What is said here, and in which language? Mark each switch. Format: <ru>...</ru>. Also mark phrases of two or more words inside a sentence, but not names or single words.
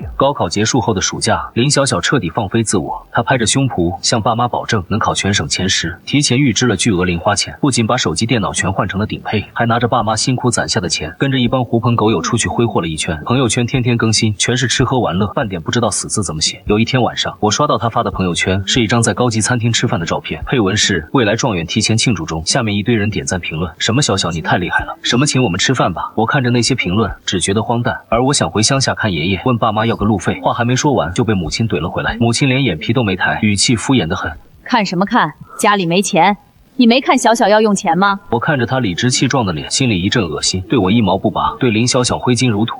<zh>高考結束後的暑假，林小小徹底放飛自我，她拍着胸脯向爸媽保證能考全省前10，提前預支了巨額零花錢，不僅把手機電腦全換成了頂配，還拿着爸媽辛苦攢下的錢，跟着一幫狐朋狗友出去揮霍了一圈。朋友圈天天更新，全是吃喝玩樂，半點不知道死字怎麼寫。有一天晚上，我刷到他發的朋友圈，是一張在高級餐廳吃飯的照片，配文是未来狀元提前慶祝中，下面一堆人點讚評論，什麼小小你太厲害了，什麼請我們吃飯吧。我看着那些評論，只覺得荒誕。而我想回鄉下看爺爺，問爸媽要個路費，話還沒說完就被母親懟了回來。母親連眼皮都沒抬，語氣敷衍得很。看什麼看？家裡沒錢，你沒看小小要用錢嗎？我看着他理直氣壯的臉，心裡一陣惡心，對我一毛不拔，對林小小揮金如土。</zh>